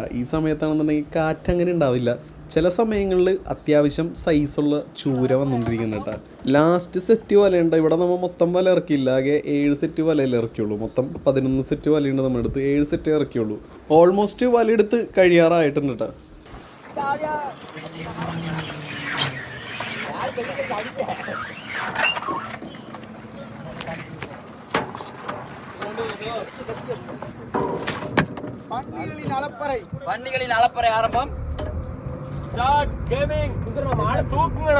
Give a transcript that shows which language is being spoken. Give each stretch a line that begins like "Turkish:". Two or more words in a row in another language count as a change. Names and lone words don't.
Malayalam: ഈ സമയത്താണെന്നുണ്ടെങ്കിൽ കാറ്റ് അങ്ങനെ ഉണ്ടാവില്ല. ചില സമയങ്ങളിൽ അത്യാവശ്യം സൈസുള്ള ചൂര വന്നുകൊണ്ടിരിക്കുന്നു കേട്ടോ. ലാസ്റ്റ് സെറ്റ് വലയുണ്ട്. ഇവിടെ നമ്മൾ മൊത്തം വല ഇറക്കിയില്ല. ആകെ 7 സെറ്റ് വലയിൽ ഇറക്കിയുള്ളൂ. മൊത്തം 11 സെറ്റ് വലയുണ്ട് നമ്മുടെ അടുത്ത്. 7 സെറ്റ് ഇറക്കിയുള്ളൂ. ഓൾമോസ്റ്റ് വലയെടുത്ത് കഴിയാറായിട്ടുണ്ട് കേട്ടോ.
Tamil: வண்டிகளின் அளப்பறை ஆரம்பம்.
English: start gaming.
Tamil: குதிரை மாலை தூக்குங்கடா.